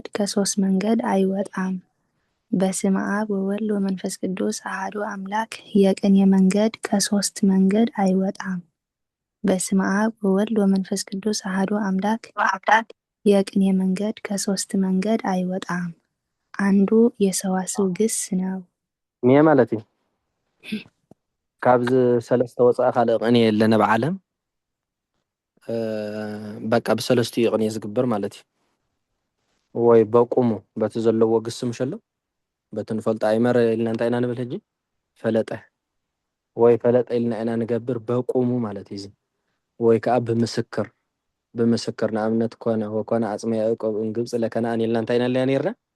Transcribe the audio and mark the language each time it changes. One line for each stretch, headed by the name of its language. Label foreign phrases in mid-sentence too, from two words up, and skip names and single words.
Amharic: ከሶስት መንገድ አይወጣም።
Geez: በስመ አብ ወወልድ ወመንፈስ ቅዱስ አሐዱ አምላክ
Amharic: የቅኔ መንገድ ከሶስት መንገድ አይወጣም።
Geez: በስመ አብ ወወልድ ወመንፈስ ቅዱስ አሐዱ አምላክ
Amharic: የቅኔ መንገድ ከሶስት መንገድ አይወጣም። አንዱ የሰዋስው ግስ ነው።
Tigrinya: ኒየ ማለት እዩ ካብዝ ሰለስተ ወፃእ ካልእ ቅኔ የለነ ብዓለም በቃ ብሰለስቱ ቅኔ ዝግበር ማለት እዩ ወይ በቁሙ በቲ ዘለዎ ግስ ምሸሎ በቲ ንፈልጦ ኣይመረ ኢልና እንታይ ኢና ንብል ሕጂ ፈለጠ ወይ ፈለጠ ኢልና ኢና ንገብር በቁሙ ማለት እዩ ወይ ከዓ ብምስክር ንኣብነት
Geez: ኮነ ወኮነ ኣጽመ ያዕቆብ ግብጽ ለከነአን
Tigrinya: ኢልና እንታይ ኢና ለያ ነይርና